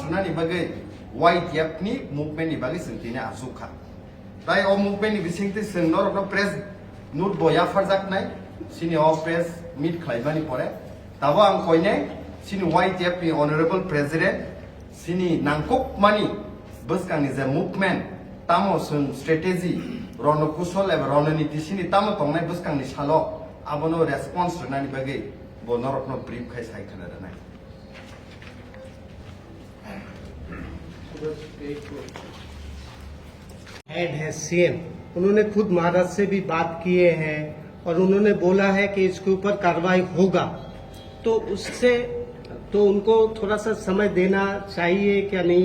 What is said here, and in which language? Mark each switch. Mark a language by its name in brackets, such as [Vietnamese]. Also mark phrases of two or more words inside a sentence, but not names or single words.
[Kok Borok] होनानै बागै वाइटिएफ नि मुभमेन्ट नि बागै जोंथिनि आसुखा ताई अ मुभमेन्ट नि बिसिंथै जों नरकनो [English] press note [Kok Borok] बया फरजाकनाय सिनि अ [English] press meet [Kok Borok] खलाइबानि परे ताबो आं कयने सिनि वाइटिएफ नि [English] honourable president [Kok Borok] सिनि नांकुक मानि बसकांनि जे मुभमेन्ट तामो जों स्ट्रेटेजी रणकुशल एबा रणनीति सिनि तामो तंनाय बसकांनि सालो आबोनो रेस्पॉन्स होनानै बागै बो नरकनो ब्रीफ खाय सायखना दानाय [Hindi] हेड है सीएम, उन्होंने खुद महाराज से भी बात किए हैं और उन्होंने बोला है कि इसके ऊपर कार्रवाई होगा, तो उससे तो उनको थोड़ा सा समय देना चाहिए क्या नहीं?